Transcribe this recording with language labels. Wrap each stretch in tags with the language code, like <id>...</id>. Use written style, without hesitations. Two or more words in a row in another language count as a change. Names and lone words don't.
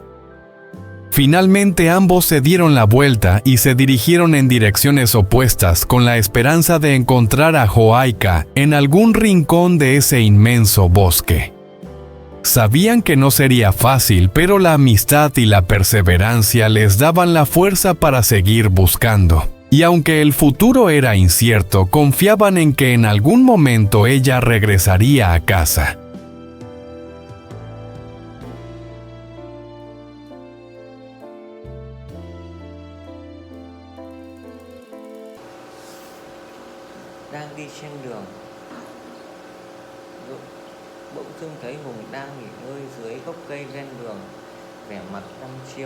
<es>Finalmente ambos se dieron la vuelta y se dirigieron en direcciones opuestas con la esperanza de encontrar a Joaika en algún rincón de ese inmenso bosque. Sabían que no sería fácil, pero la amistad y la perseverancia les daban la fuerza para seguir buscando. Y aunque el futuro era incierto, confiaban en que en algún momento ella regresaría a casa.</es> <vi>Đang đi trên đường, bỗng dưng thấy Hùng đang nghỉ ngơi dưới gốc cây ven đường, vẻ mặt đăm chiêu.</vi>